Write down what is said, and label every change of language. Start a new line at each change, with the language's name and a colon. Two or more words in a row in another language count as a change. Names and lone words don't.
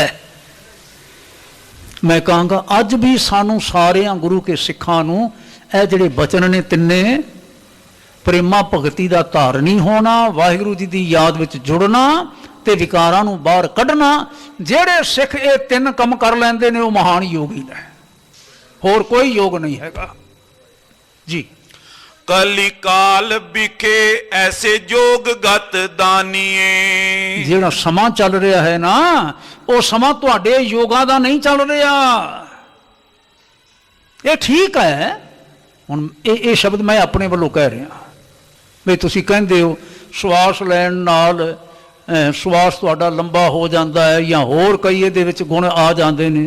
Punjabi: ਇਹ ਮੈਂ ਕਹਾਂਗਾ ਅੱਜ ਵੀ ਸਾਨੂੰ ਸਾਰਿਆਂ ਗੁਰੂ ਕੇ ਸਿੱਖਾਂ ਨੂੰ ਇਹ ਜਿਹੜੇ ਬਚਨ ਨੇ ਤਿੰਨੇ, ਪ੍ਰੇਮਾ ਭਗਤੀ ਦਾ ਧਾਰਨੀ ਹੋਣਾ, ਵਾਹਿਗੁਰੂ ਜੀ ਦੀ ਯਾਦ ਵਿੱਚ ਜੁੜਨਾ ਤੇ ਵਿਕਾਰਾਂ ਨੂੰ ਬਾਹਰ ਕੱਢਣਾ। ਜਿਹੜੇ ਸਿੱਖ ਇਹ 3 ਕੰਮ ਕਰ ਲੈਂਦੇ ਨੇ ਉਹ ਮਹਾਨ ਯੋਗੀ ਨੇ। ਹੋਰ ਕੋਈ ਯੋਗ ਨਹੀਂ ਹੈਗਾ ਜੀ। ਕਲੀ ਕਾਲ ਬਿਖੇ ਐਸੇ ਜੋਗ ਗਤ ਦਾਨਿਏ। ਜਿਹੜਾ ਸਮਾਂ ਚੱਲ ਰਿਹਾ ਹੈ ਨਾ, ਉਹ ਸਮਾਂ ਤੁਹਾਡੇ ਯੋਗਾਂ ਦਾ ਨਹੀਂ ਚੱਲ ਰਿਹਾ। ਇਹ ਠੀਕ ਹੈ। ਹੁਣ ਇਹ ਸ਼ਬਦ ਮੈਂ ਆਪਣੇ ਵੱਲੋਂ ਕਹਿ ਰਿਹਾ ਵੀ ਤੁਸੀਂ ਕਹਿੰਦੇ ਹੋ ਸਵਾਸ ਲੈਣ ਨਾਲ ਸਵਾਸ ਤੁਹਾਡਾ ਲੰਬਾ ਹੋ ਜਾਂਦਾ ਹੈ ਜਾਂ ਹੋਰ ਕਈ ਇਹਦੇ ਵਿੱਚ ਗੁਣ ਆ ਜਾਂਦੇ ਨੇ।